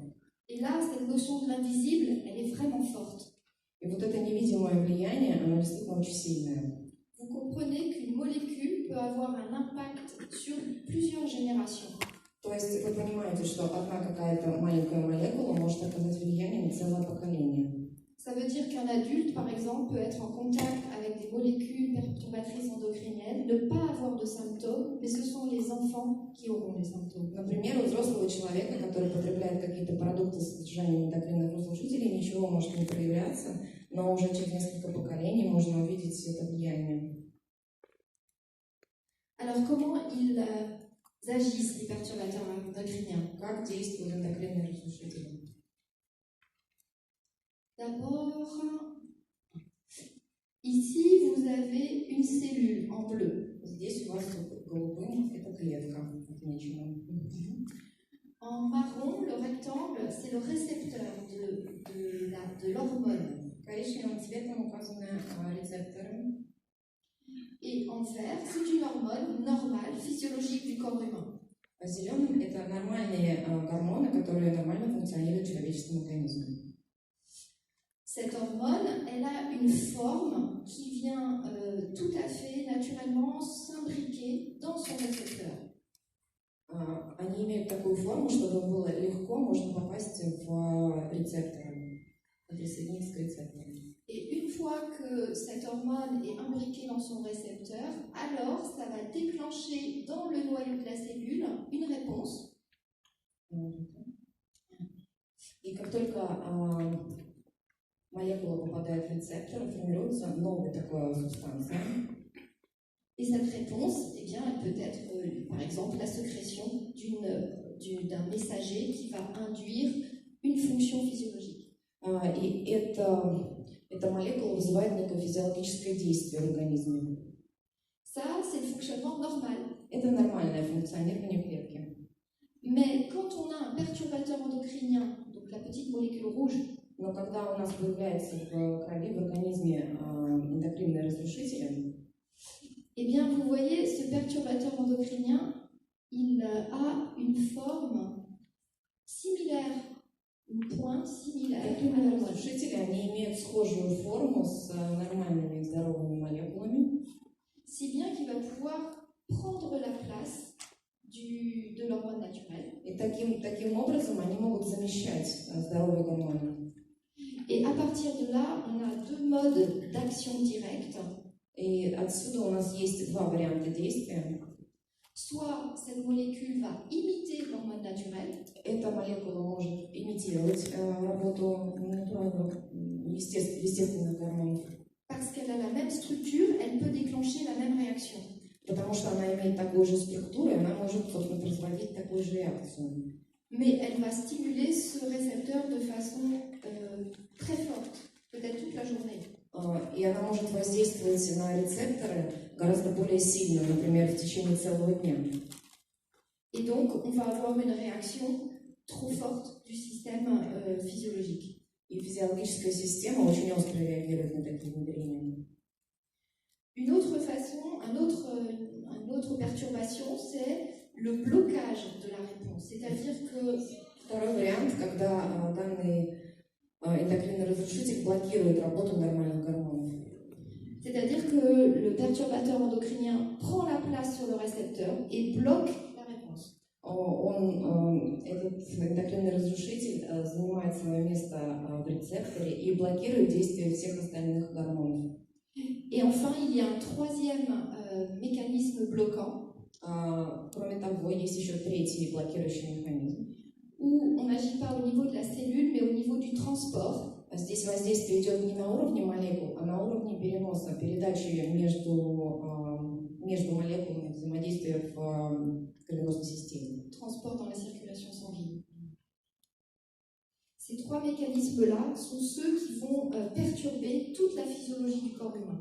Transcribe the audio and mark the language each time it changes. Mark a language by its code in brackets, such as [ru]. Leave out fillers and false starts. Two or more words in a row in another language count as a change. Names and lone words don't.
[fr] Et là, cette notion de l'invisible, elle est vraiment forte. [ru] И вот это невидимое влияние, оно действительно очень сильное. [fr] Vous comprenez qu'une molécule peut avoir un impact sur plusieurs générations. [ru] То есть вы понимаете, что одна какая-то маленькая молекула может оказать влияние на целое поколение. [fr] Ça veut dire qu'un adulte, par exemple, peut être en contact avec des molécules perturbatrices endocriniennes, ne pas avoir de symptômes, mais ce sont les enfants qui auront les symptômes. [ru] Например, у взрослого человека, который потребляет какие-то продукты с содержанием эндокринных разрушителей, ничего может не проявляться, но уже через несколько поколений можно увидеть это влияние. [fr] Alors, comment ils agissent, les perturbateurs endocriniens? [ru] Как действуют эндокринные разрушители? [fr] D'abord, ici, vous avez une cellule en bleu. [ru] Здесь у вас голубым это клетка отмечена. [fr] En marron, le rectangle, c'est le récepteur de l'hormone. [ru] Коричневым цветом указаны рецепторы. [fr] Et en vert, c'est une hormone normale, physiologique du corps humain. [ru] Зеленым это нормальные гормоны, которые нормально функционируют в человеческом организме. [fr] Cette hormone, elle a une forme qui vient tout à fait naturellement s'imbriquer dans son récepteur. [ru] Они имеют такую форму, чтобы было легко можно попасть в рецепторы, присоединиться к рецепторам. [fr] Et une fois que cette hormone est imbriquée dans son récepteur, alors ça va déclencher dans le noyau de la cellule une réponse. [ru] И как только молекула попадает в рецептор, формируется новая такая субстанция. [fr] Et cette réponse, eh bien, elle peut être, par exemple, la sécrétion d'un messager qui va induire une fonction physiologique. [ru] И эта молекула вызывает некое физиологическое действие в организме. [fr] Ça, c'est le fonctionnement normal. [ru] Это нормальное функционирование клетки. [fr] Mais quand on a un perturbateur endocrinien, donc la petite molécule rouge, [ru] Но когда у нас появляется в крови, в организме эндокринные разрушители, [fr] eh bien, vous voyez, ce perturbateur endocrinien, il a une forme similaire, une pointe similaire à [ru] эндокринные [fr] l'hormone. [ru] разрушители, они имеют схожую форму с нормальными здоровыми молекулами, [fr] Si bien qu'il va pouvoir prendre la place de l'hormone naturelle. [ru] и таким образом они могут замещать здоровые гормоны. [fr] Et à partir de là, on a deux modes d'action directe. [ru] И отсюда у нас есть два варианта действия. [fr] Soit cette molécule va imiter l'hormone naturelle, [ru] Эта молекула может имитировать работу натуральных, естественных гормонов, [fr] parce qu'elle a la même structure, elle peut déclencher la même réaction. [ru] потому что она имеет такую же структуру, и она может, собственно, производить такую же реакцию. [fr] Mais elle va stimuler ce récepteur de façon très forte, peut-être toute la journée. [ru] И она может воздействовать на рецепторы гораздо более сильно, например, в течение целого дня. [fr] Et donc, on va avoir une réaction trop forte du système physiologique. [ru] И физиологическая система очень остро реагирует на такие внедрения. [fr] Une autre façon, une autre perturbation, c'est le blocage de la réponse. C'est-à-dire que [ru] Второй вариант, когда данный эндокринный разрушитель блокирует работу нормальных гормонов. [fr] C'est-à-dire que le perturbateur endocrinien prend la place sur le récepteur et bloque la réponse. [ru] Этот эндокринный разрушитель занимает свое место в рецепторе и блокирует действие всех остальных гормонов. [fr] Et enfin, il y a un troisième mécanisme bloquant. [ru] Кроме того, есть еще третий блокирующий механизм, [fr] Où on n'agit pas au niveau de la cellule, mais au niveau du transport. [ru] Здесь воздействие идет не на уровне молекул, а на уровне переноса, передачи между молекулами, взаимодействия в кровеносной системе. [fr] Transport dans la circulation sanguine. Ces trois mécanismes-là sont ceux qui vont perturber toute la physiologie du corps humain.